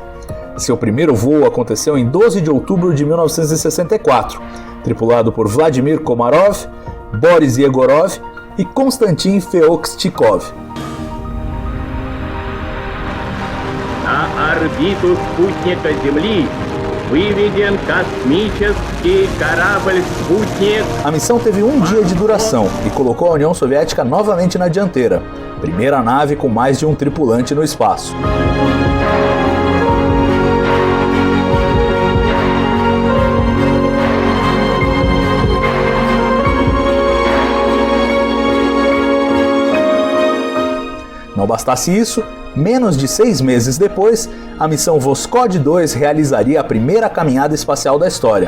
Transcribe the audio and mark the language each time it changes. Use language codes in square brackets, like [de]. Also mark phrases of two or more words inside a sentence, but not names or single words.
[pt] Seu primeiro voo aconteceu em 12 de outubro de 1964, tripulado por Vladimir Komarov, Boris Yegorov e Konstantin Feoktchikov. [ru] На орбиту спутника Земли выведен космический корабль-спутник. [pt] A missão teve um dia de duração e colocou a União Soviética novamente na dianteira, primeira nave com mais de um tripulante no espaço. Não bastasse isso, menos de 6 meses depois, a missão Voskhod 2 realizaria a primeira caminhada espacial da história.